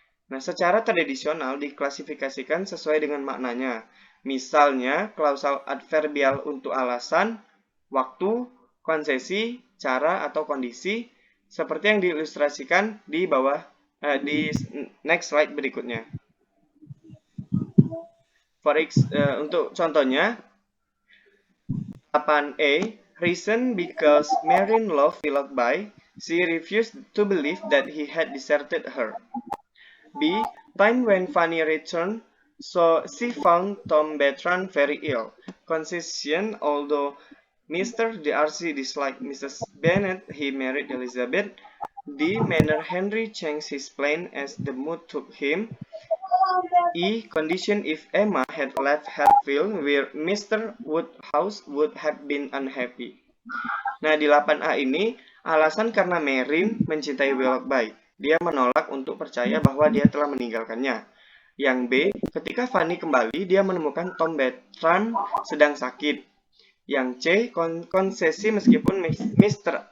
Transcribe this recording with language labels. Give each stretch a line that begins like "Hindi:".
Indonesian: Nah, secara tradisional diklasifikasikan sesuai dengan maknanya. Misalnya, klausal adverbial untuk alasan, waktu, konsesi, cara, atau kondisi, seperti yang diilustrasikan di bawah di next slide berikutnya. Untuk contohnya,
English: 8A, reason because Merin loved Willoughby, she refused to believe that he had deserted her. B, time when Fanny returned, so she found Tom Bertrand very ill. Concession, although Mr. Darcy disliked Mrs. Bennet, he married Elizabeth. D, manner Henry changed his plan as the mood took him. E, condition if Emma had left Hatfield, where Mr. Woodhouse would have been unhappy.
Indonesian: Nah, di 8A ini, alasan karena Merin mencintai Willoughby. Dia menolak untuk percaya bahwa dia telah meninggalkannya. Yang B, ketika Fanny kembali, dia menemukan Tom Bertrand sedang sakit. Yang C, konsesi meskipun Mr.